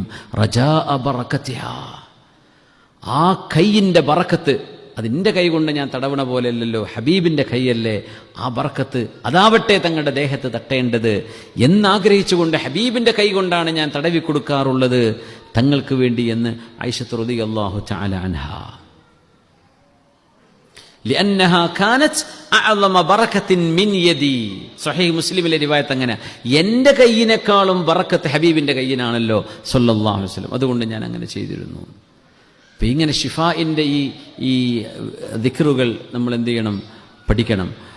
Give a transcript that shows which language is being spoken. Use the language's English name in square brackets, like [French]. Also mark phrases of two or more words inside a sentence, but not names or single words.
[Arabic] رجاء بركتها, [Malayalam] ആ കൈയിന്റെ ബറക്കത്ത്, അതിൻ്റെ കൈ കൊണ്ട് ഞാൻ തടവണ പോലെയല്ലല്ലോ, ഹബീബിന്റെ കൈയല്ലേ, ആ ബറക്കത്ത് അതാവട്ടെ തങ്ങളുടെ ദേഹത്ത് തട്ടേണ്ടത് എന്നാഗ്രഹിച്ചുകൊണ്ട് ഹബീബിന്റെ കൈ കൊണ്ടാണ് ഞാൻ തടവി കൊടുക്കാറുള്ളത് തങ്ങൾക്ക് വേണ്ടി എന്ന് ആയിഷത്ത് [Arabic] رضي الله تعالى عنها. لأنها كانت أعظم بركة من يدي. [Malayalam] സ്വഹീഹ് മുസ്ലിമിലെ റിവായത്ത് അങ്ങനെ, എൻ്റെ കയ്യിനേക്കാളും ബറക്കത്ത് ഹബീബിന്റെ കയ്യിനാണല്ലോ [Arabic] صلى الله عليه وسلم, [Malayalam] അതുകൊണ്ട് ഞാൻ അങ്ങനെ ചെയ്തിരുന്നു. അപ്പം ഇങ്ങനെ ഷിഫാഇൻ്റെ ഈ ദിക്റുകൾ നമ്മൾ എന്ത് ചെയ്യണം, പഠിക്കണം.